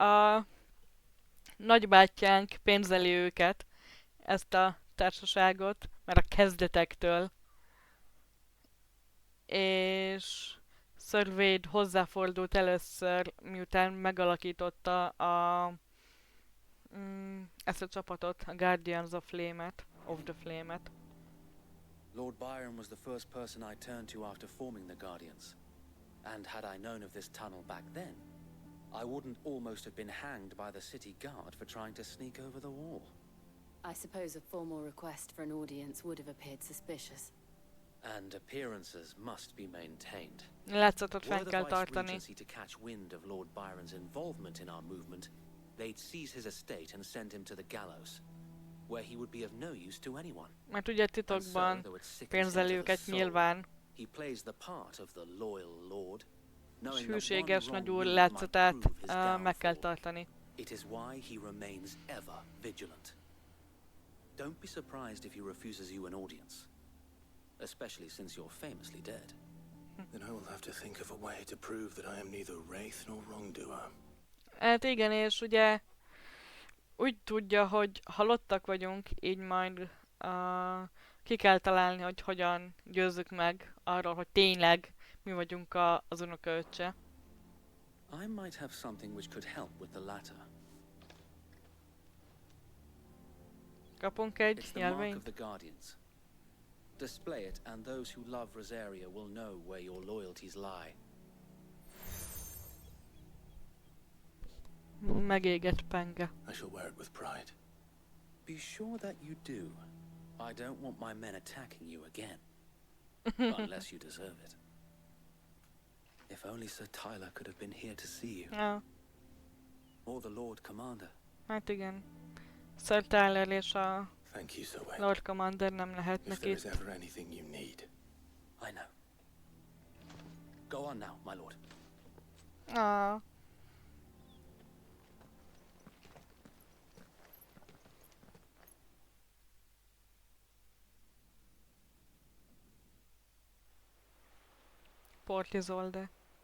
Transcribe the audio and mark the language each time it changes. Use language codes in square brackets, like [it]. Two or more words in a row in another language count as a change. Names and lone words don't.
[hu] A nagybátyánk pénzeli őket, ezt a társaságot, már a kezdetektől. És Szörvéd hozzáfordult először, miután megalakította ezt a csapatot, a Guardians of the Flame-et. [en] Lord Byron was the first person I turned to after forming the Guardians. And had I known of this tunnel back then, I wouldn't almost have been hanged by the city guard for trying to sneak over the wall. I suppose a formal request for an audience would have appeared suspicious. And appearances must be maintained. [hu] Látszatot [en] Were [hu] fenn [en] the [hu] kell [en] Vice [hu] tartani. [en] Regency to catch wind of Lord Byron's involvement in our movement, they'd seize his estate and send him to the gallows, where he would be of no use to anyone. [hu] Mert ugye titokban pénzeli őket nyilván. [en] He plays the part of the loyal lord, [hu] És [en] knowing that [hu] hűséges [en] one [hu] nagy [en] wrong [hu] úr [en] move [hu] látszatát [en] might prove his [hu] meg kell [en] downfall. [hu] tartani. [en] It is why he remains ever vigilant. Don't be surprised if he refuses you an audience, especially since you're famously dead. Then I will have to think of a way to prove that I am neither wraith nor wrongdoer. [hu] Hát igen, és ugye úgy tudja, hogy halottak vagyunk, így majd ki kell találni, hogy hogyan győzzük meg arról, hogy tényleg mi vagyunk az unokaöccse. [en] I might have something which could help with the latter. [hu] Kapunk egy [en] It's the mark of [hu] jelvényt? [en] the Guardians. Display it, and those who love Rosaria will know where your loyalties lie. [hu] Megégett penge. [en] I shall wear it with pride. Be sure that you do. I don't want my men attacking you again. Unless you deserve it. If only Sir Tyler could have been here to see you. [hu] Ja, [en] Or the Lord Commander. [hu] hát igen. Sir Tyler és a [en] Thank you, Sir Wayne. [hu] Lord Commander nem [en] If [hu] lehetnek [en] there is [hu] itt. [en] ever anything you need. I know. Go on now, my lord. Ah. Port Isolde.